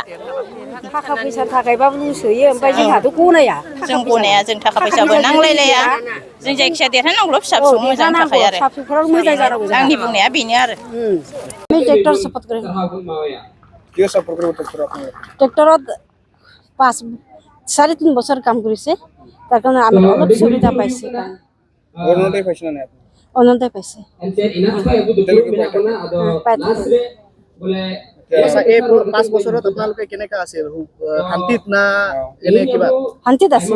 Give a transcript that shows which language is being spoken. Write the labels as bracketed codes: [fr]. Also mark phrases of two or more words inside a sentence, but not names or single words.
[brx] थाखा फैसा थाखायबाबो सोयो ओमफ्राय जोंहाथ' गनाया जों गनाया जों थाखा फैसाबो नांलायलाया जों जायखिजाया देरहानांगौल' फिसा फिसौ मोजांनि थाखाय आरो आंनि बुंनाया बेनो आरो [as] ट्रेक्टर सपोर्ट करें ट्रेक्टरत 5.5-3 বছর কাম কৰিছে তাৰ কাৰণে আমি অলপ সুবিধা পাইছে অৰুণোদয় পাইছে না অৰুণোদয় পাইছে এই 5 বছৰত আপোনালোকে কেনেকা আছিল শান্তিত না এনে কিবা শান্তিত আছে